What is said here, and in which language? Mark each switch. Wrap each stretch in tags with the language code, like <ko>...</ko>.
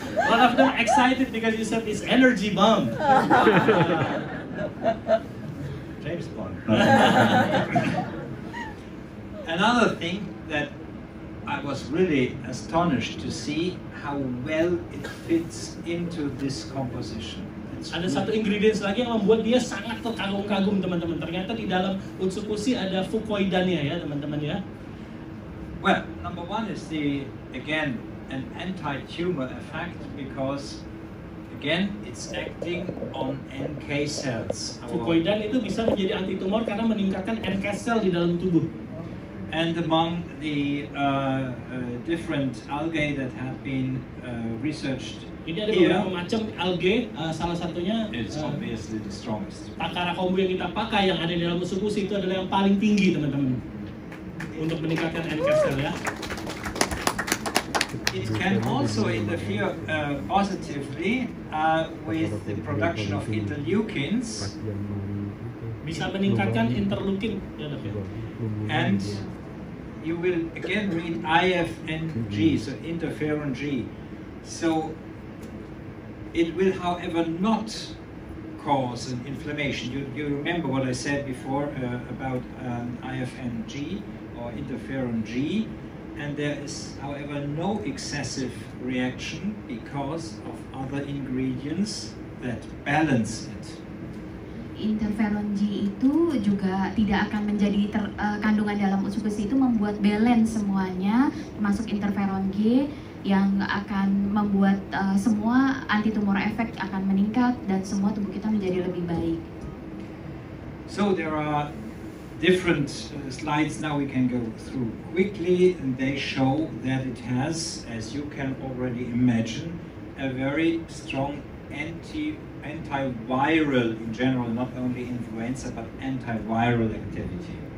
<en>One of them excited because you said it's energy bomb. James Bond. Another thing that I was really astonished to see how well it fits into this composition.</en> <id>Ada satu ingredients lagi yang membuat dia sangat terkagum-kagum teman-teman. Ternyata di dalam Utsukushii ada fukoidannya ya teman-teman ya.</id> <en>Well, number one is again an anti-tumor effect because again it's acting on NK cells.</en> <id>Fukoidan itu bisa menjadi anti tumor karena meningkatkan NK cell di dalam tubuh.</id> <en>And among the different algae that have been researched</en> <id>ini ada beberapa macam algae, salah satunya</id> <en>it's obviously the strongest.</en> <id>Takara kombu yang kita pakai yang ada di dalam Utsukushii itu adalah yang paling tinggi teman-teman untuk meningkatkan NK cell ya.</id> <en>It can also interfere positively with the production of interleukins.</en> <id>Bisa meningkatkan interleukin ya dok ya.</id> <en>And you will again read IFNG, so interferon G. So it will, however, not cause an inflammation. You remember what I said before about IFNG or interferon G, and there is, however, no excessive reaction because of other ingredients that balance it.</en> <id>Interferon G itu juga tidak akan menjadi kandungan dalam Utsukushii itu membuat balance semuanya, termasuk interferon G yang akan membuat semua anti-tumor efek akan meningkat dan semua tubuh kita menjadi lebih baik.</id> <en>So there are different slides now we can go through quickly, and they show that it has, as you can already imagine, a very strong antiviral in general, not only influenza but antiviral activity.</en>